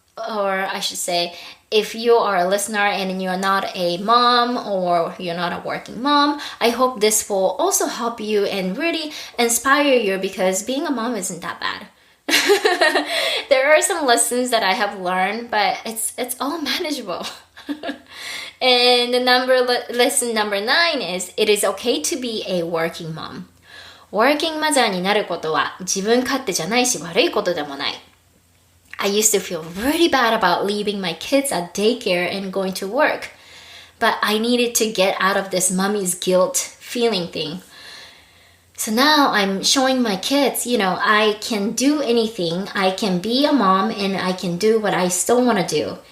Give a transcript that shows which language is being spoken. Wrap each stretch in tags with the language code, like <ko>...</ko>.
<en>or I should say, if you are a listener and you're not a mom or you're not a working mom, I hope this will also help you and really inspire you, because being a mom isn't that bad. There are some lessons that I have learned, but it's all manageable. And lesson number 9 is, it is okay to be a working mom.</en> <ja>ワーキングマザーになることは自分勝手じゃないし悪いことでもない。</ja> <en>I used to feel really bad about leaving my kids at daycare and going to work, but I needed to get out of this mommy's guilt feeling thing. So now I'm showing my kids, I can do anything. I can be a mom and I can do what I still want to do.</en>